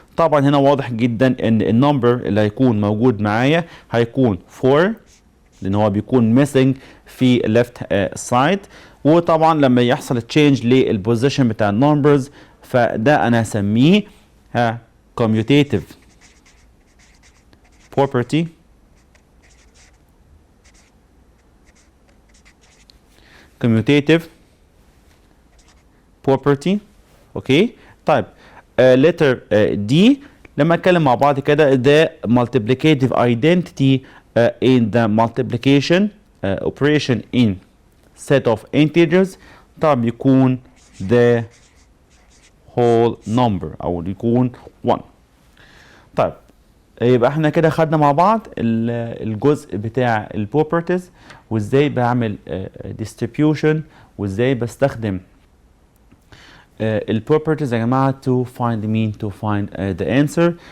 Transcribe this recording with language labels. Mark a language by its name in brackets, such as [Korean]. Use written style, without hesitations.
[Arabic] طبعا هنا واضح جدا ان النمبر اللي هيكون موجود معايا هيكون 4 لان هو بيكون missing في [English] left side. [Arabic] وطبعا لما يحصل change للبوزيشن بتاع النمبرز فده انا هسميه commutative property. [English] commutative property. Okay. طيب letter D [Arabic] لما اتكلم مع بعض كده [English] the multiplicative identity in the multiplication operation in set of integers طبعا بيكون the whole number او يكون 1. [Arabic] طيب يبقى احنا كده خدنا مع بعض الجزء بتاع البروبرتيز وازاي بعمل distribution وازاي بستخدم البروبرتيز يا جماعه [English] to find the answer.